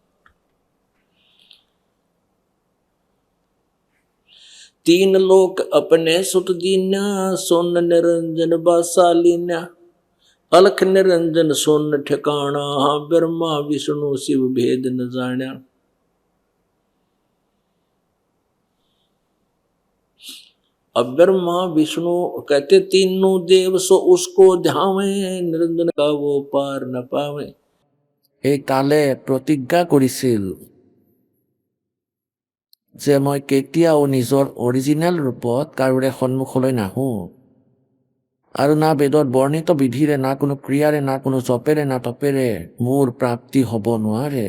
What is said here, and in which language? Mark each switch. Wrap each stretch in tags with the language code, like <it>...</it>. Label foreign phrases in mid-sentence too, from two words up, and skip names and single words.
<hi>3 लोक अपने सुत दीन्या सोन निरंजन बासालीन्या अलख निरंजन सोन ठिकाना ब्रह्मा विष्णु शिव भेद न जाण्या अब ब्रह्मा विष्णु कहते तीनों देव सो उसको ध्यावे निरंजन का वो पार न पावे</hi> <as>এই কালে প্ৰতিজ্ঞা কৰিছিল যে মই কেতিয়াও নিজৰ অৰিজিনেল ৰূপত কাৰোৰে সন্মুখলৈ নাহোঁ আৰু না বেদত বৰ্ণিত বিধিৰে না কোনো ক্ৰিয়াৰে না কোনো জপেৰে না তপেৰে মোৰ প্ৰাপ্তি হ'ব নোৱাৰে।</as>